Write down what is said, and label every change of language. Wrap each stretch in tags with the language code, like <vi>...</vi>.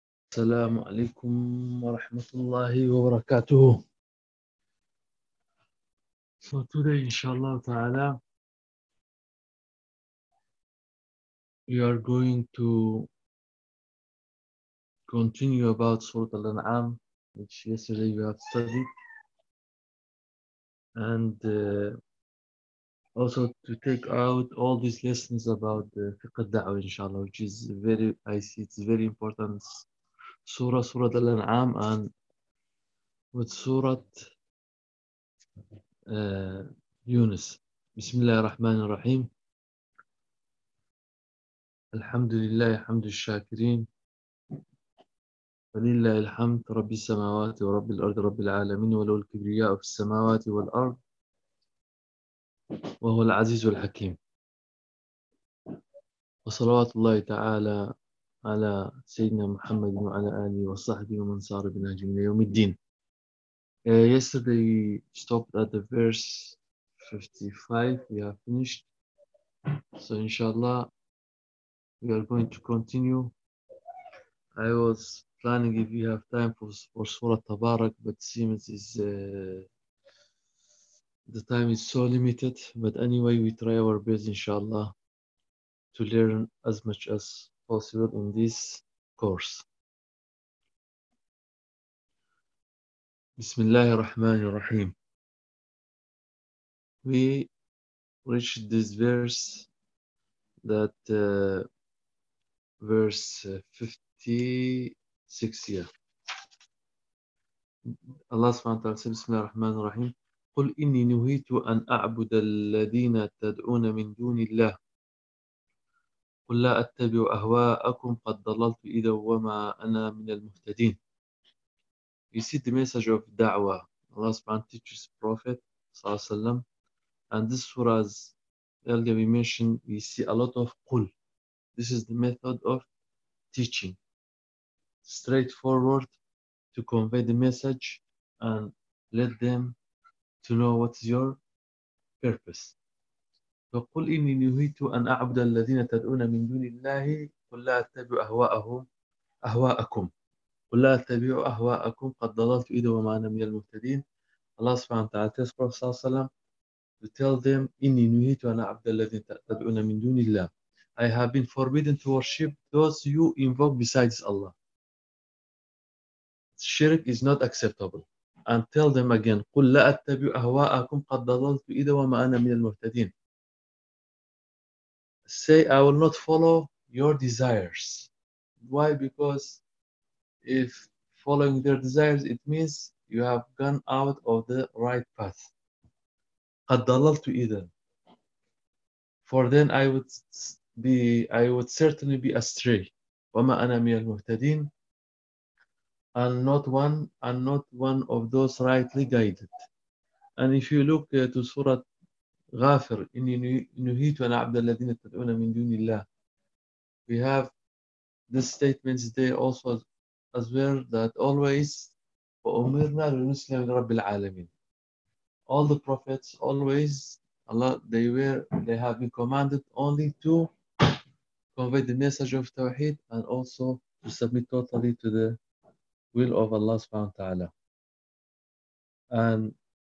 <ar>السلام عليكم ورحمة الله وبركاته.</ar> <en>So today, inshallah ta'ala, we are going to continue about Surah Al-An'am, which yesterday we have studied, and also to take out all these lessons about the fiqh al-da'wah, inshallah, which is very, I see it's very important. Surah Al-An'am and with Surah Yunus.</en> <ar>Bismillah ar-Rahman ar-Rahim. Alhamdulillah, alhamdulillah shakirin. Walillah alhamd, Rabbi samawati wa Rabbi al-ard, Rabbi al-alamin, wa lawal kibriya'u fi samawati wa al-ard, wa huwa al-aziz wa al-hakim. Wa salawatullahi ta'ala على سيدنا محمد وعلى آله وصحبه ومن صار بنهج من يوم الدين.</ar> <en>Yesterday we stopped at the verse 55. We have finished. So inshallah we are going to continue. I was planning if we have time for Surah Tabarak, but seems the time is so limited. But anyway, we try our best inshallah to learn as much as possible in this course.</en> <ar>Bismillahir Rahmanir Rahim.</ar> <en>We reached this verse, that verse 56. Yeah.</en> <ar>Allah subhanahu wa ta'ala says, Bismillahir Rahmanir Rahim. Qul inni nuhitu an a'buda alladhina tad'una min duni Allah. قل لا أتبع أهواءكم قد ضللت إذا وما أنا من المهتدين.</ar> <en>You see the message of da'wah. Allah subhanahu teaches Prophet sallallahu alaihi wasallam, and this surah, as earlier we mentioned, we see a lot of qul. This is the method of teaching, straightforward, to convey the message and let them to know what's your purpose.</en> <ar>فقل إني نهيت أن أعبد الذين تدعون من دون الله قل لا أتبع أهواءكم قل لا أتبع أهواءكم قد ضللت إذا وما أنا من المهتدين. الله سبحانه وتعالى تقول صلى الله عليه وسلم</ar> <en>to tell them</en> <ar>إني نهيت أن أعبد الذين تدعون من دون الله.</ar> <en>I have been forbidden to worship those you invoke besides Allah. Shirk is not acceptable. And tell them again</en> <ar>قل لا أتبع أهواءكم قد ضللت إذا وما أنا من المهتدين.</ar> <en>Say, I will not follow your desires. Why? Because if following their desires, it means you have gone out of the right path.</en> <ar>قَدْ ضَلَلْتُ إِذًا.</ar> <en>For then I would certainly be astray.</en> <ar>وَمَا أَنَا مِنَ الْمُهْتَدِينَ.</ar> <en>I'm not one of those rightly guided. And if you look to Surah</en> <ar>غافر إني نهيت أن أعبد الذين تدعون من دون الله.</ar> <en>We have this statement today also as well, that always</en> <ar>وأمرنا لنسلم لرب العالمين.</ar> <en>All the prophets always Allah they have been commanded only to convey the message of Tawheed and also to submit totally to the will of Allah subhanahu wa ta'ala. And</en>